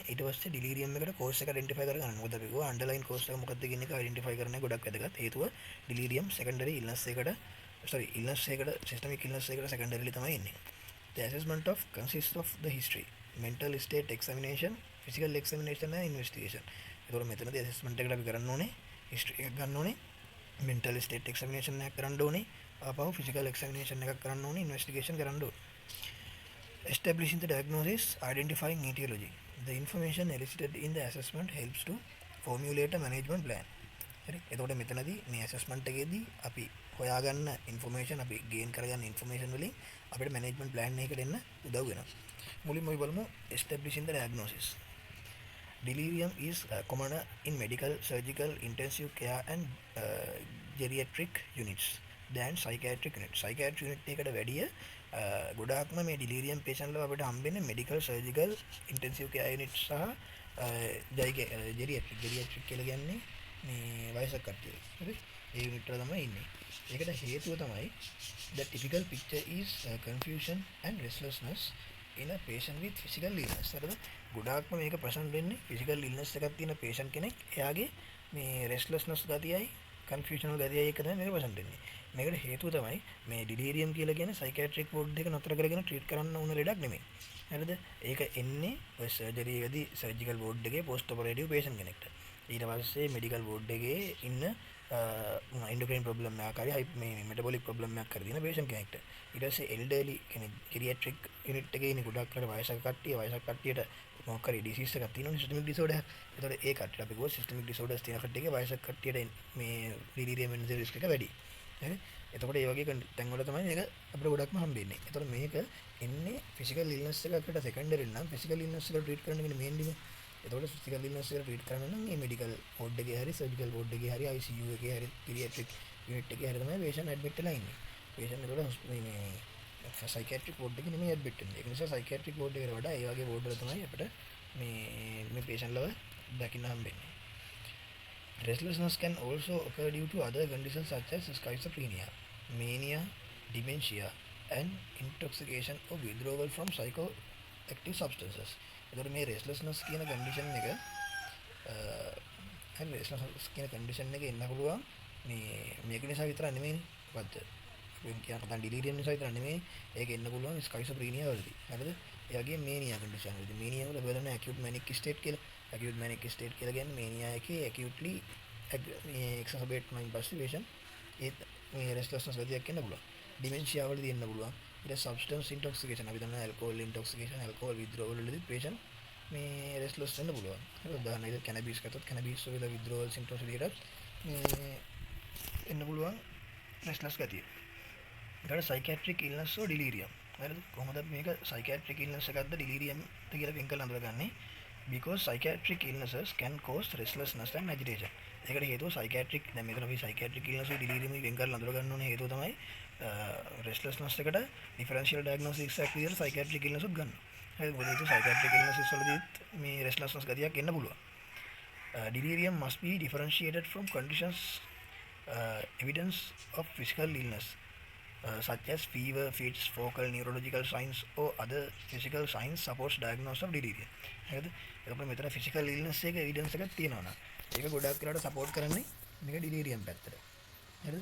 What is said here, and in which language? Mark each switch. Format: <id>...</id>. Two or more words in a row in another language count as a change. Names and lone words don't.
<si>ඊට පස්සේ delirium එකට cause එක identify කරගන්න. මොකද අපි කිව්වා</si> <en>underlying cause</en> <si>එක මොකක්ද කියන එක identify කරන එක ගොඩක් වැදගත්. හේතුව</si> <en>delirium secondary illness</en> <si>එකට illness එකට</si> <en>systemic illness</en> <si>එකට secondarily තමයි ඉන්නේ.</si> <en>The assessment of consists of the history, mental state examination, physical examination and investigation.</en> <si>එතකොට මෙතනදී assessment එකට අපි කරන්න ඕනේ history එකක් ගන්න ඕනේ,</si> <en>mental state examination</en> <si>එකක් කරන්න ඕනේ, ආපහු</si> <en>physical examination</en> <si>එකක් කරන්න ඕනේ, investigation කරන්න ඕනේ.</si> <en>Establishing the diagnosis, identifying etiology. The information elicited in the assessment helps to formulate a management plan.</en> <si>හරි. එතකොට මෙතනදී මේ assessment එකේදී අපි හොයාගන්න information අපි gain කරගන්න information වලින් අපිට</si> <en>management plan</en> <si>එකකට එන්න උදව් වෙනවා. මුලින්ම අපි බලමු</si> <en>establishing the diagnosis. Delirium is common in medical, surgical, intensive care and geriatric units than psychiatric unit.</en> <si>Psychiatric unit එකට වැඩිය ගොඩාක්ම මේ</si> <en>delirium patient</en> <si>ලා අපිට හම්බෙන්නේ</si> <en>medical, surgical, intensive care unit</en> <si>සහ geriatric කියලා කියන්නේ මේ වයසක කට්ටිය. හරි? ඒ unit වල තමයි ඉන්නේ. ඒකට හේතුව තමයි</si> <en>the typical picture is confusion and restlessness in a patient with physical illness.</en> <si>හරිද? ගොඩාක්ම මේක ප්‍රසන්ට් වෙන්නේ</si> <en>physical illness</en> <si>එකක් තියෙන patient කෙනෙක් එයාගේ මේ restlessness ගතියයි confusional ගතියයි එක තමයි මේක ප්‍රසන්ට් වෙන්නේ. මේකට හේතුව තමයි මේ delirium කියලා කියන</si> <en>psychiatric ward</en> <si>එක නතර කරගෙන treat කරන්න ඕන ලෙඩක් නෙමෙයි. හරිද? ඒක එන්නේ ඔය surgery එකදී</si> <en>surgical ward</en> <si>එකේ</si> <en>post operative patient</en> <si>කෙනෙක්ට. ඊට පස්සේ</si> <en>medical ward</en> <si>එකේ ඉන්න</si> <en>endocrine problem</en> <si>එකක් හරි මේ</si> <en>metabolic problem</en> <si>එකක් හරි තියෙන patient කෙනෙක්ට. ඊට පස්සේ elderly කෙනෙක්</si> <en>geriatric unit</en> <si>එකේ ඉන්න ගොඩක් අර වයසක කට්ටියට මොකක් හරි disease එකක් තියෙනවනේ</si> <en>systemic disorder.</en> <si>ඒතකොට ඒ කට්ටියට අපි ගෝ</si> <en>systemic disorders</en> <si>තියෙන කට්ටියගේ වයසක කට්ටියට මේ delirium වෙන risk එක වැඩි. හරි? එතකොට ඒ වගේ තැන් වල තමයි මේක අපිට ගොඩක්ම හම්බෙන්නේ. එතකොට මේක එන්නේ</si> <en>physical illness</en> <si>එකකට secondary නම්</si> <en>physical illness</en> <si>එක treat කරන්න කියන්නේ main එක. එතකොට</si> <en>physical illness</en> <si>එක treat කරන්න නම් මේ</si> <en>medical ward</en> <si>එකේ හරි</si> <en>surgical ward</en> <si>එකේ හරි ICU එකේ හරි</si> <en>pediatric unit</en> <si>එකේ හරි තමයි</si> <en>patient admit</en> <si>වෙලා ඉන්නේ. patient එතකොට මේ</si> <en>psychiatric ward</en> <si>එකේ නෙමෙයි admit වෙන්නේ. ඒ නිසා</si> <en>psychiatric ward</en> <si>එකට වඩා ඒ වගේ ward වල තමයි අපිට මේ patient ලව දකින්න හම්බෙන්නේ.</si> <en>Restlessness can also occur due to other conditions such as schizophrenia, mania, dementia, and intoxication or withdrawal from psychoactive substances.</en> <si>එතකොට මේ restlessness කියන condition එක restlessness කියන condition එක එන්න පුළුවන් මේක නිසා විතරක් නෙමෙයිනේ. මොකද්ද? අපි කියන කතා delirium නිසා විතරක් නෙමෙයි. ඒක එන්න පුළුවන් schizophrenia වලදී. හරිද? ඒ වගේ</si> <en>mania condition</en> <si>වලදී. mania වල බලන</si> <en>acute manic state</en> <si>කියලා.</si> <en>acute manic state</en> <si>කියලා කියන්නේ mania එකේ</si> <en>acutely exacerbate mind perturbation</en> <si>ඒ මේ restlessness ගතියක් එන්න පුළුවන්. dementia වලදී එන්න පුළුවන්. ඊට</si> <en>substance intoxication</en> <si>අපි දන්නවා</si> <en>alcohol intoxication alcohol withdrawal</en> <si>වලදී patient මේ restless වෙන්න පුළුවන්. ඒක උදාහරණයක් cannabis ගත්තොත් cannabis වල</si> <en>withdrawal symptoms</en> <si>විදිහට එන්න පුළුවන් restless ගතිය.</si> <en>ඊට psychiatric illness or delirium.</en> <si>හරිද? කොහොමද මේක</si> <en>psychiatric illness</en> <si>එකක්ද delirium ද කියලා වෙන් කරලා අඳුරගන්නේ?</si> <en>Because psychiatric illnesses can cause restlessness and agitation.</en> <si>ඒකට හේතුව psychiatric දැන් මෙතන අපි</si> <en>psychiatric illness</en> <si>එක delirium එක වෙන් කරලා අඳුර ගන්න ඕනේ. හේතුව තමයි restlessness එකට</si> <en>differential diagnosis</en> <si>එකක් විදිහට</si> <en>psychiatric illness</en> <si>උත් ගන්න. හරිද? මොකද ඒක</si> <en>psychiatric illness</en> <si>වලදී මේ restlessness ගතියක් එන්න පුළුවන්.</si> <en>Delirium must be differentiated from conditions evidence of physical illness such as fever, fits, focal neurological signs or other physical signs supports diagnosis of delirium.</en> <si>හරිද? එතකොට මෙතන</si> <en>physical illness</en> <si>එක evidence එකක් තියෙනවා නම් ඒක ගොඩක් වෙලාවට support කරන්නේ මේක delirium පැත්තට. හරිද?</si>